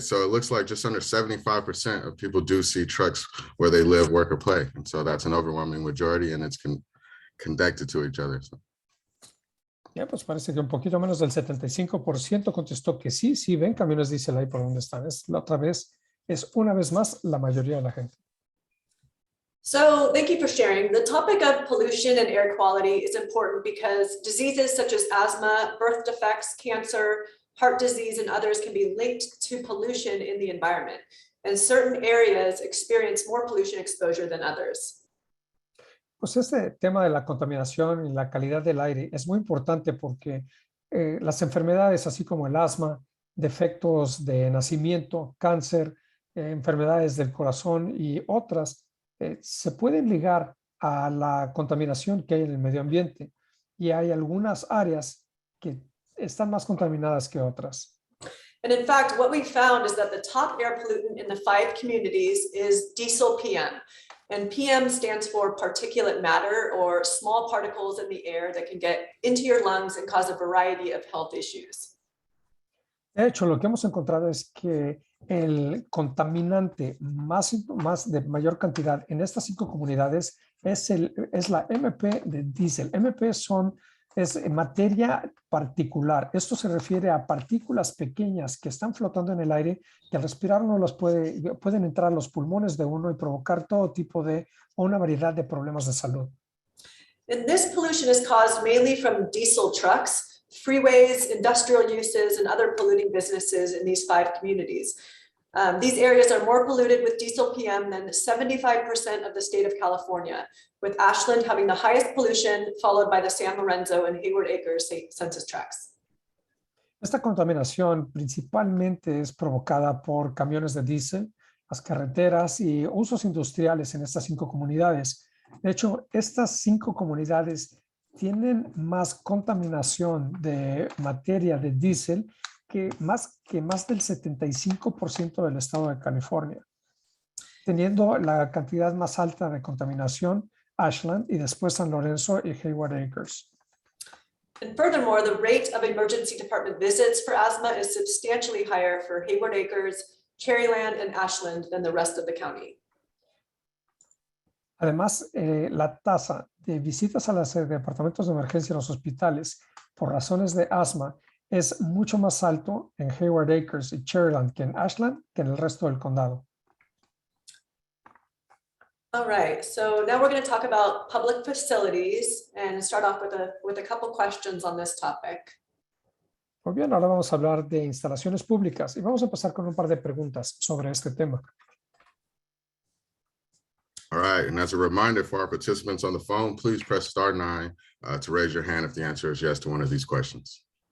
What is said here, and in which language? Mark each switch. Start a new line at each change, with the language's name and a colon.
English: So it looks like just under 75% of people do see trucks where they live, work, or play. And so that's an overwhelming majority, and it's connected to each other. So.
Spanish: Ya, pues parece que un poquito menos del 75% contestó que sí, sí ven camiones diésel ahí por donde están. Es una vez más la mayoría de la gente.
English: So thank you for sharing. The topic of pollution and air quality is important because diseases such as asthma, birth defects, cancer, heart disease, and others can be linked to pollution in the environment. And certain areas experience more pollution exposure than others.
Spanish: Pues este tema de la contaminación y la calidad del aire es muy importante porque las enfermedades, así como el asma, defectos de nacimiento, cáncer, enfermedades del corazón y otras, se pueden ligar a la contaminación que hay en el medio ambiente. Y hay algunas áreas que están más contaminadas que otras.
English: And in fact, what we found is that the top air pollutant in the 5 communities is diesel PM. And PM stands for particulate matter, or small particles in the air that can get into your lungs and cause a variety of health issues.
Spanish: De hecho, lo que hemos encontrado es que el contaminante más de mayor cantidad en estas 5 comunidades es la MP de diésel. MP es materia particular. Esto se refiere a partículas pequeñas que están flotando en el aire, que al respirar uno pueden entrar a los pulmones de uno y provocar todo tipo o una variedad de problemas de salud.
English: And this pollution is caused mainly from diesel trucks, freeways, industrial uses, and other polluting businesses in these 5 communities. These areas are more polluted with diesel PM than 75% of the state of California, with Ashland having the highest pollution, followed by the San Lorenzo and Hayward Acres census tracts.
Spanish: Esta contaminación principalmente es provocada por camiones de diésel, las carreteras y usos industriales en estas 5 comunidades. De hecho, estas 5 comunidades tienen más contaminación de materia de diésel que más del 75% del estado de California, teniendo la cantidad más alta de contaminación Ashland y después San Lorenzo y Hayward Acres.
English: And furthermore, the rate of emergency department visits for asthma is substantially higher for Hayward Acres, Cherryland, and Ashland than the rest of the county.
Spanish: Además, la tasa de visitas a los departamentos de emergencia en los hospitales por razones de asma es mucho más alto en Hayward Acres y Cherryland que en Ashland que en el resto del condado.
English: All right, so now we're going to talk about public facilities and start off with a couple questions on this topic.
Spanish: Muy bien, ahora vamos a hablar de instalaciones públicas y vamos a empezar con un par de preguntas sobre este tema.
English: All right, and as a reminder for our participants on the phone, please press *9 to raise your hand if the answer is yes to one of these questions.